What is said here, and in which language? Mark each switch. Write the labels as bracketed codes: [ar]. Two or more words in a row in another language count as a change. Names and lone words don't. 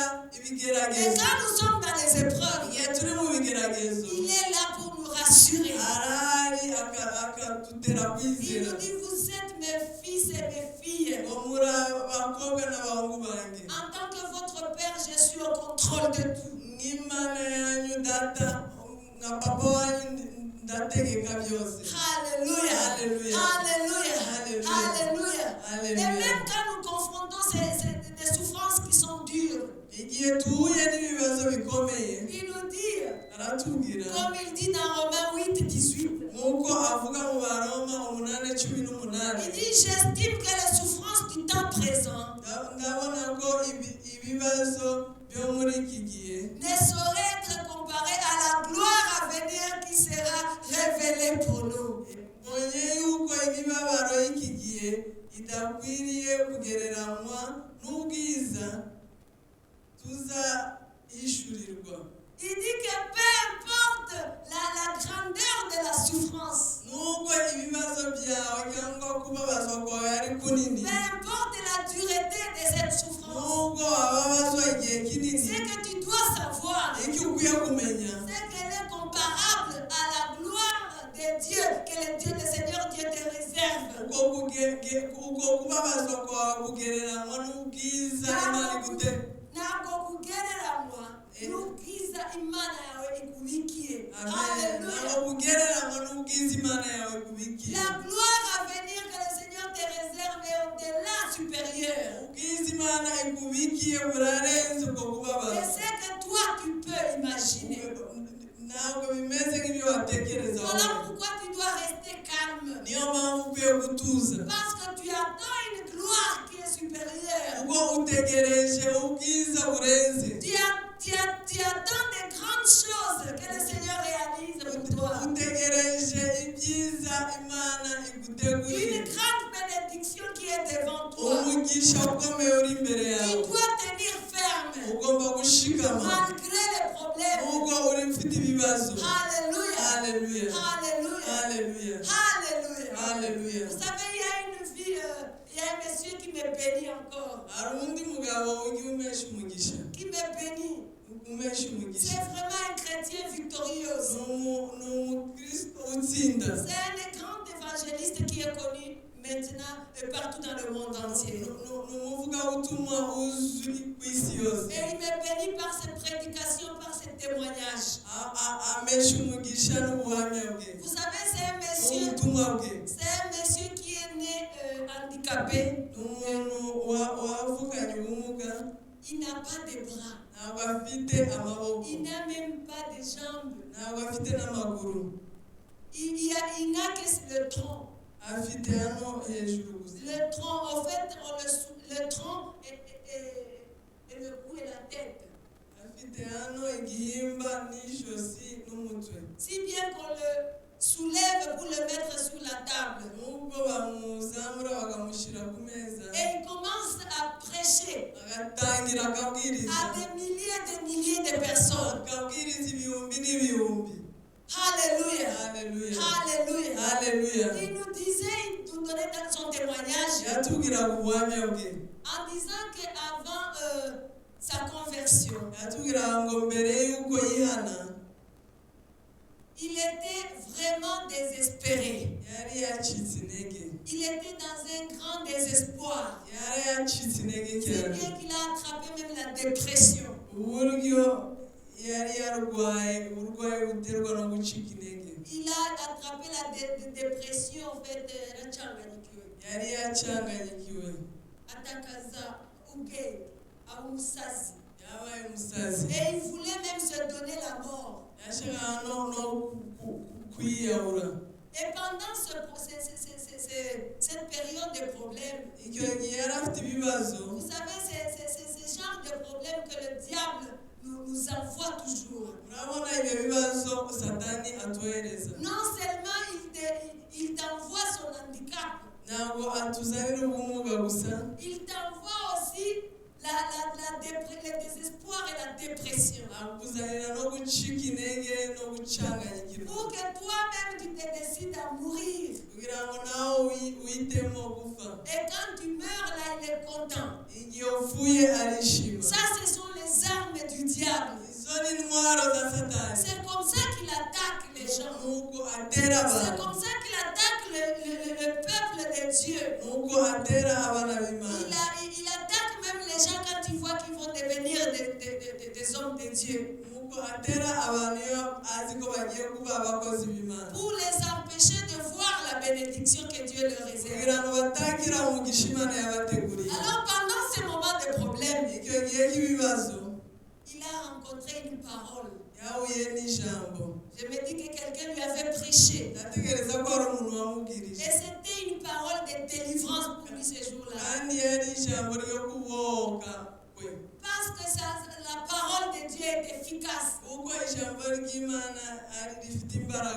[fr] Et [rw] ibigeragezo. [fr] quand nous sommes dans les épreuves, [rw] Igihe turi mu bigeragezo, [fr] il est là pour nous rassurer. [rw] arahari akadutera [fr] Il [rw] kwizera [fr] nous dit, vous êtes mes fils et mes filles. [rw] ngo muri abakobwa n'abahungu banjye, [fr] En tant que votre Père, je suis au contrôle de tout. [rw] nk'Imana yanyu data nka papa wanyu ndategeka byose. [fr] Alléluia. Alléluia. Alléluia. Alléluia. Alléluia. Alléluia. Et même quand nous confrontons des souffrances qui sont dures, [rw] Igihe tuhuye n'ibibazo bikomeye, [fr] il nous dit, [rw] aratubwira [fr] comme il dit dans Romains 8:18, [rw] nk'uko avuga mu Baroma 8:18, [fr] il dit, j'estime que les souffrances du temps présent [rw] ndabona ko ibibazo byo muri iki gihe [fr] ne sauraient être comparées à la gloire à venir qui sera révélée pour nous. [rw] mbonye yuko imibabaro y'iki gihe idakwiriye kugereranywa n'ubwiza tuzahishurirwa. [fr] Il dit que peu importe la grandeur de la souffrance, [rw] Nubwo ibibazo byawe cyangwa kubabazwa kwawe ari kunini, [fr] peu importe la dureté de cette souffrance, [rw] nubwo wababazwa igihe [fr] ce [rw] kinini, [fr] que tu dois savoir, [rw] icyo ukwiye kumenya [fr] c'est qu'elle est comparable à la gloire de Dieu que le Seigneur Dieu te réserve. [rw] uko kubabazwa kwawe kugereranywa n'ubwiza Imana igute. Ntabwo kugereranywa n'ubwiza Imana yawe ikubikiye. Amen. [fr] Alléluia. [rw] Ntabwo kugereranywa n'ubwiza Imana yawe ikubikiye. [fr] La gloire à venir que le Seigneur te réserve est au-delà supérieur. [rw] Ubwiza Imana ikubikiye burarenze ubwo [fr] Et [rw] kubabazwa. [fr] c'est que toi tu peux imaginer. [rw] Ntabwo bimeze nk'ibyo watekereza [fr] Voilà [rw] wowe. [fr] pourquoi tu dois rester calme. [rw] Niyo mpamvu ukwiye gutuza, [fr] Parce que tu attends une gloire qui est supérieure. [rw] ubwo utegereje ubwiza burenze, [fr] Tu attends des grandes choses que le Seigneur réalise pour toi. [rw] utegereje ibyiza Imana igutegurira. [fr] Une [rw] umugisha ukomeye uri imbere [fr] Tu [rw] yawe [fr] dois tenir ferme [rw] ugomba gushikama [fr] malgré les problèmes. [rw] nubwo uri ufite ibibazo. [fr] Alléluia. [rw] Haleluya, [fr] Alléluia. [rw] haleluya, [fr] Alléluia. [rw] haleluya. [fr] Vous savez, il y a une fille, il y a un monsieur qui me bénit encore. [rw] Hari undi mugabo ugiye umesha umugisha, [fr] Qui me bénit. [rw] umesha [fr] C'est [rw] umugisha. [fr] vraiment un chrétien victorieux aussi. [rw] Ni umukristo utsinda. [fr] C'est un grand évangéliste qui est connu maintenant partout dans le monde entier. [rw] Ni umuvugabutumwa uzwi ku isi yose. [fr] Et il me bénit par ses prédications, par ses témoignages. [rw] Amesha umugisha n'ubuhamya bwe [fr] Vous savez, c'est un [rw] n'ubutumwa bwe. [fr] monsieur qui est né handicapé. [rw] Ni umuntu wavukanye ubumuga, [fr] Il n'a pas de bras. [rw] ntabwo afite amaboko, [fr] Il n'a même pas de jambes. [rw] ntabwo afite n'amaguru, [fr] Il n'a que le tronc. [rw] afite hano hejuru gusa. [fr] Le tronc, en fait, le tronc et le cou et la tête. [rw] Afite hano igihimba n'ijosi n'umutwe. [fr] Si bien qu'on le soulève pour le mettre sur la table. [rw] Nubwo bamuzamura bakamushyira ku meza, [fr] Et il commence à prêcher [rw] agatangira akabwiriza, [fr] à des milliers de personnes. [rw] akabwiriza ibihumbi n'ibihumbi. [fr] Alléluia. [rw] Haleluya, [fr] Alléluia. [rw] haleluya. [fr] Il nous disait, il nous donnait dans son témoignage [rw] Yatubwiraga ubuhamya bwe, [fr] en disant qu'avant sa conversion, [rw] yatubwiraga ngo mbere y'uko yihana [fr] il était vraiment désespéré. [rw] yari yacitse intege, [fr] Il était dans un grand désespoir. [rw] yari yacitse intege [fr] C'est [rw] cyane, [fr] bien qu'il a attrapé même la dépression. [rw] uburyo yari yarwaye uburwayi buterwa no gucika intege. [fr] Il a attrapé la dépression, en fait, [rw] Yari yacanganyikiwe, atakaza ubwenge, umusazi. yabaye umusazi, [fr] Et il voulait même se donner la mort. [rw] yashakaga no kwiyahura. [fr] Et pendant cette période de problèmes, [rw] Icyo gihe yari afite ibibazo. [fr] vous savez, c'est ce genre de problème que le diable nous envoie toujours. [rw] Urabona ibyo bibazo Satani atuhereza, [fr] Non seulement il t'envoie son handicap, [rw] ntabwo atuzanira ubumuga gusa, [fr] il t'envoie aussi le désespoir et la dépression. [rw] akuzanira no gucika intege no gucanganyikirwa, [fr] Pour que toi-même tu te décides à mourir. [rw] kugira ngo nawe uhitemo gupfa. [fr] Et quand tu meurs là, il est content. [rw] Igihe upfuye arishima. [fr] Ça, ce sont les armes du diable. [rw] Izo ni intwaro za Satani. [fr] C'est comme ça qu'il attaque les gens. [rw] Nuko atera [fr] C'est [rw] abantu, [fr] comme ça qu'il attaque le peuple de Dieu. [rw] nuko atera abana b'Imana. [fr] Il attaque même les gens quand il voit qu'ils vont devenir des hommes de Dieu. [rw] Nuko atera abantu iyo azi ko bagiye kuba abakozi b'Imana, [fr] Pour les empêcher de voir la bénédiction que Dieu leur réserve. [rw] kugira ngo batakira umugisha Imana yabateguriye. [fr] Alors pendant ces moments de problème, [rw] Icyo gihe cy'ibibazo [fr] il a rencontré une parole. [rw] yahuye n'ijambo. [fr] Je me dis que quelqu'un lui avait prêché. [rw] Ndatekereza ko hari umuntu wamubwirije, [fr] Et c'était une parole de délivrance pour lui ce jour-là. [rw] kandi yari ijambo ryo kubohoka kwe, [fr] Parce que la parole de Dieu est efficace. [rw] kuko ijambo ry'Imana rifite imbaraga,